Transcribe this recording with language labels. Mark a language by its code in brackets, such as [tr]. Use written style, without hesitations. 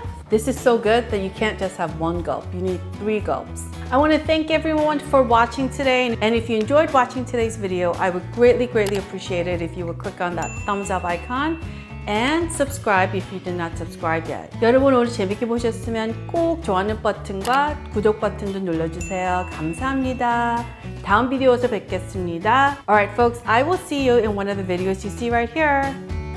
[en] This is so good that you can't just have one gulp, you need 3 gulps. I want to thank everyone for watching today. And if you enjoyed watching today's video, I would greatly appreciate it if you would click on that thumbs up icon and subscribe if you did not subscribe yet. [ko] 여러분 오늘 재밌게 보셨으면 꼭 좋아요 버튼과 구독 버튼도 눌러주세요. 감사합니다. 다음 비디오에서 뵙겠습니다. [en] Alright folks, I will see you in one of the videos you see right here.